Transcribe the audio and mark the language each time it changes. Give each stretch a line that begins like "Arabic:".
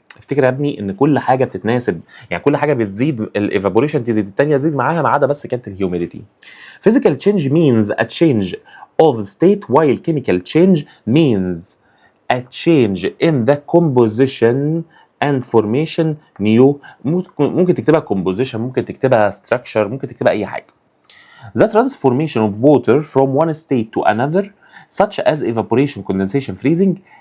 Arabic: افتكر يا ابني ان كل حاجه بتتناسب، يعني كل حاجه بتزيد الايفابوريشن تزيد الثانيه تزيد معاها، ما عدا بس كانت الهيوميديتي.
English: Physical change means a change of state while chemical change means a change in the composition and formation new.
Arabic: ممكن تكتبها composition، ممكن تكتبها structure، ممكن تكتبها اي حاجه.
English: The transformation of water from one state to another such as evaporation, condensation, freezing